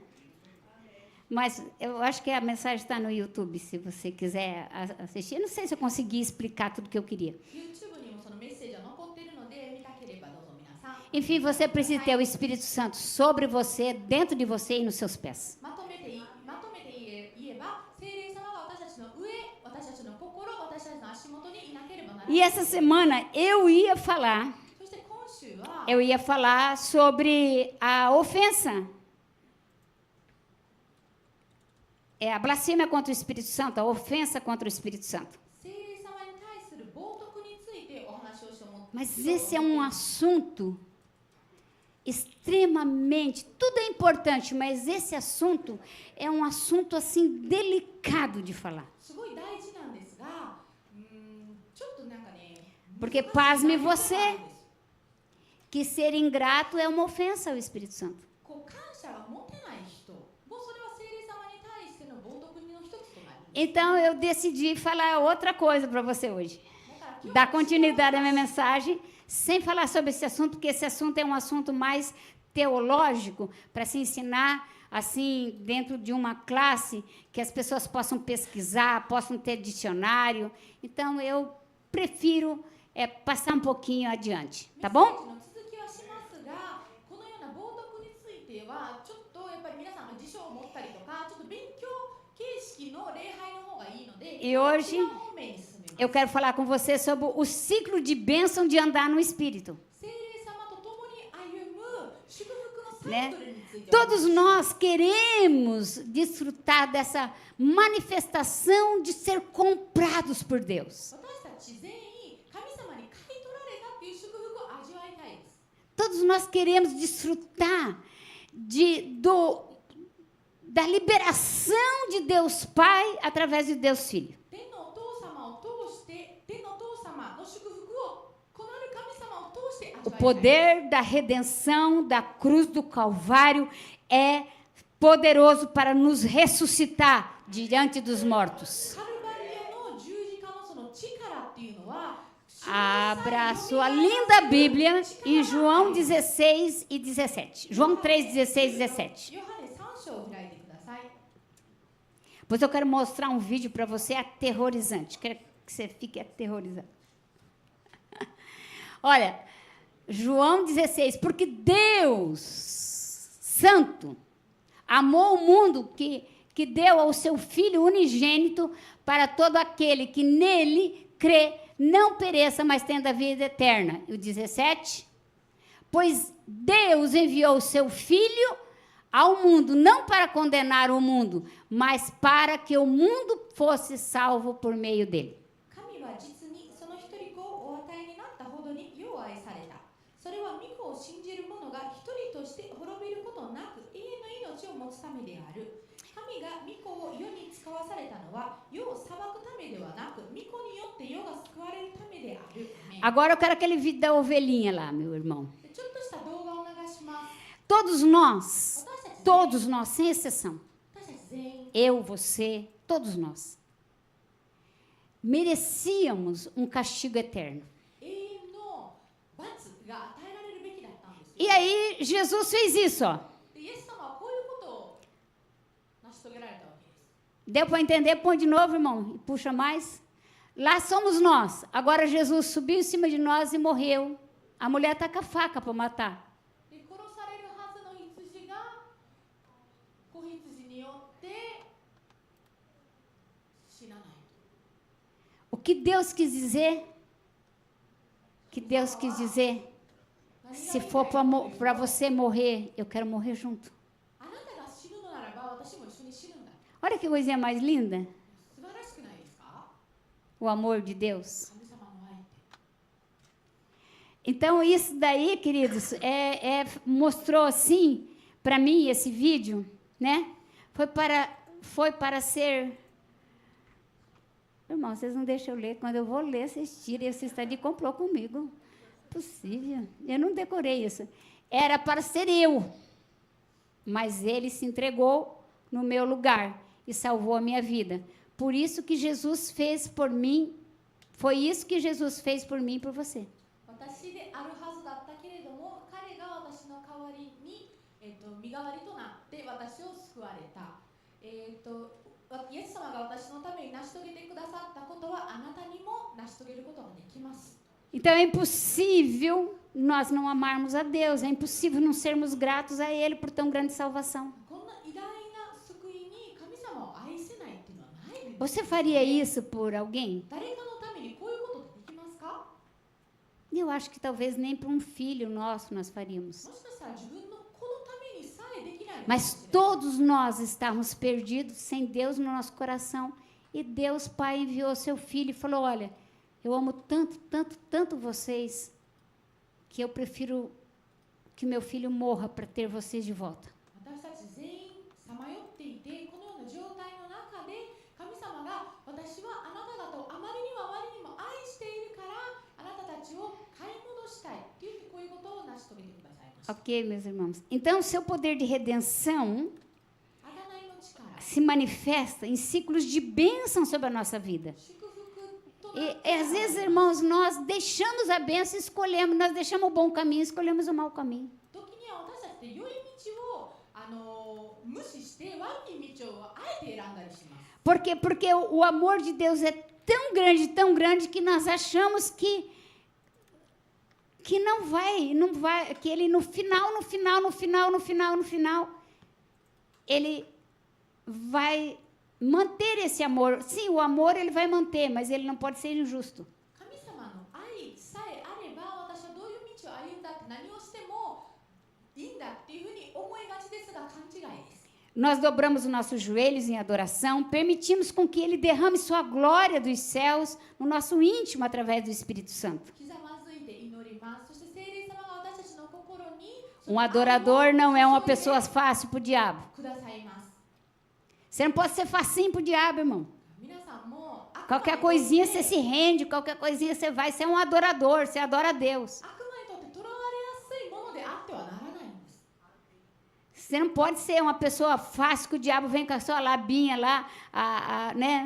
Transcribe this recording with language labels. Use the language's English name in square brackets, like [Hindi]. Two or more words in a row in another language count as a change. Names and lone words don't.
[Portuguese] Mas eu acho que a mensagem está no YouTube, se você quiser assistir. Eu não sei se eu consegui explicar tudo o que eu queria. [Japanese] YouTube にもそのメッセージは残っているので、見たければどうぞ皆さん。 [Portuguese] Enfim, você precisa ter o Espírito Santo sobre você, dentro de você e nos seus pés. [Japanese] まとめて言えば、聖霊様が私たちの上、私たちの心、私たちの足元にいなければならない。 [Portuguese] E essa semana eu ia falar [Japanese] そして今週は、 [Portuguese] Eu ia falar sobre a ofensa. A blasfêmia contra o Espírito Santo, a ofensa contra o Espírito Santo. [Japanese] 聖霊様に対する冒涜についてお話をしようと思って。 [Portuguese] Mas esse é um assunto extremamente, tudo é importante, mas esse assunto é um assunto assim delicado de falar. [Japanese] すごい大事なんですが、ちょっとなんかね、 [Portuguese] Porque pasme você que ser ingrato é uma ofensa ao Espírito Santo. [Japanese] こう感謝が持てない人、もうそれは聖霊様に対しての冒涜の一つとなります。 [Portuguese] Então eu decidi falar outra coisa para você hoje. [Japanese] だから今日 [Portuguese] Dar continuidade à minha mensagem, sem falar sobre esse assunto, porque esse assunto é um assunto mais teológico, para se ensinar assim dentro de uma classe que as pessoas possam pesquisar, possam ter dicionário. Então eu prefiro passar um pouquinho adiante, tá [Japanese] メッセージ [Portuguese] bom? [Japanese] の続きはしますが、このような冒涜についてはちょっとやっぱり皆さんが辞書を持ったりとか、ちょっと勉強形式の礼拝の方がいいので、 [Portuguese] E hoje [Japanese] 違う方面に進めます。 [Portuguese] eu quero falar com você sobre o ciclo de bênção de andar no Espírito. [Japanese] 聖霊様と共に歩む祝福のサねイクルについて、 [Portuguese] Todos nós queremos desfrutar dessa manifestação de ser comprados por Deus. [Japanese] 私たち全員神様に買い取られたっていう祝福を味わいたいです。 [Portuguese] Todos nós queremos desfrutar da liberação de Deus Pai através de Deus Filho. [Japanese] 天のお父様を通して、天のお父様の祝福をこのある神様を通して味 [Portuguese] O [Japanese] わいたい。 [Portuguese] poder da redenção da cruz do Calvário é poderoso para nos ressuscitar diante dos mortos. [Japanese] カルバリアの十字架のその力っていうのは、 [Portuguese] Abra a sua linda Bíblia em João 16 e 17. João 3, 16 e 17. [Japanese] ヨハネ3章を開いてください。 [Portuguese] Pois eu quero mostrar um vídeo para você aterrorizante. Quero que você fique aterrorizado. Olha, João 16. Porque Deus Santo amou o mundo que deu ao seu Filho unigênito para todo aquele que nele crê, não pereça, mas tenha a vida eterna. E o 17, pois Deus enviou o seu Filho ao mundo, não para condenar o mundo, mas para que o mundo fosse salvo por meio dele. [Japanese] 神は実にその一人子をお与えになったほどに世を愛された。それは御子を信じる者が一人として滅びることなく永遠の命を持つためである。神が御子を世に使わされたのは世を裁くためではなく御子によって世が救われるためである。 [Portuguese] Agora eu quero aquele vídeo da ovelhinha lá, meu irmão. [Japanese] ちょっとした動画を流します。 [Portuguese] Todos nós, [Japanese] 私たち [Portuguese] todos nós, sem exceção, [Japanese] 私たち全員 [Portuguese] eu, você, todos nós, merecíamos um castigo eterno. [Japanese] 永遠の罰が与えられるべきだったんですよ。 [Portuguese] E aí Jesus fez isso, ó. [Japanese] でイエス様はこういうことを成し遂げられたわけです。 [Portuguese] Deu para entender? Põe de novo, irmão, e puxa mais. Lá somos nós. Agora Jesus subiu em cima de nós e morreu. A mulher está com a faca para matar. [Japanese] で殺されるはずの羊が子羊によって死なない。 [Portuguese] O que Deus quis dizer? Que Deus quis dizer? [Japanese] 何が [Portuguese] Se [Japanese] 言い [Portuguese] for [Japanese] たいかというと [Portuguese] para você morrer, eu quero morrer junto. [Japanese] あなたが死ぬのならば私も一緒に死ぬんだ。 [Portuguese] Olha que coisinha mais linda. [Japanese] 素晴らしくないですか？ [Portuguese] O amor de Deus. [Japanese] 神様の愛って。 [Portuguese] Então, isso daí, queridos, mostrou assim, para mim, esse vídeo, né? Foi para ser... Irmão, vocês não deixam eu ler. Quando eu vou ler, vocês tiram. E vocês estão de complô comigo. Possível. Eu não decorei isso. Era para ser eu. Mas ele se entregou no meu lugar e salvou a minha vida. Por isso que Jesus fez por mim. Foi isso que Jesus fez por mim e por você. [Japanese] 私であるはずだったけれども彼が私の代わりに、身代わりとなって私を救われた。イエス様が私のために成し遂げてくださったことはあなたにも成し遂げることができます。 [Portuguese] Então é impossível nós não amarmos a Deus, é impossível não sermos gratos a Ele por tão grande salvação. [Japanese] こんな偉大な救いに神様を愛せないっていうのはないです。 [Portuguese] Você faria isso por alguém? [Japanese] 誰かのためにこういうことってできますか？ [Portuguese] Eu acho que talvez nem para um filho nosso nós faríamos. [Japanese] もしかしたら自分の子のためにさえできないのかもしれない。 [Portuguese] Mas todos nós estávamos perdidos, sem Deus no nosso coração. E Deus, Pai, enviou seu Filho e falou, olha, eu amo tanto, tanto, tanto vocês, que eu prefiro que meu filho morra para ter vocês de volta. [Japanese] 私たち全員さまよっていてこのような状態の中で神様が私はあなた方をあまりにもあまりにも愛しているからあなたたちを買い戻したいって言ってこういうことを成し遂げてくださいました。 [Portuguese] Ok, meus irmãos? Então, seu poder de redenção [Japanese] 贖いの力、 [Portuguese] se manifesta em ciclos de bênção sobre a nossa vida. [Japanese] 祝福となっ [Portuguese] E às vezes, irmãos, nós deixamos a bênção e escolhemos, nós deixamos o bom caminho e escolhemos o mau caminho. [Japanese] 時には私たちって良い道を無視して悪い道をあえて選んだりします。 [Portuguese] Por quê? Porque o amor de Deus é tão grande que nós achamos que não vai, que ele no final, ele vai manter esse amor. Sim, o amor ele vai manter, mas ele não pode ser injusto. [Japanese] 神様の愛さえあれば私はどういう道を歩んだって何をしてもいいんだっていうふうに思いがちですが勘違いです。 [Portuguese] Nós dobramos os nossos joelhos em adoração, permitimos com que ele derrame sua glória dos céus no nosso íntimo através do Espírito Santo. [Japanese] ひざまずいて祈ります。そして聖霊様が私たちの心に [Portuguese] Adorador não é uma pessoa fácil para o diabo. [Japanese] くださいます。 [Portuguese] Você não pode ser facinho para o diabo, irmão. [Japanese] 皆さんも悪魔 [Portuguese] Qualquer [Japanese] にとって [Portuguese] coisinha você se rende, qualquer coisinha você vai. Você é um adorador, você adora a Deus. [Japanese] 悪魔にとって囚われやすいものであってはならないんです。 [Portuguese] Você não pode ser uma pessoa fácil que o diabo vem com a sua labinha lá, né?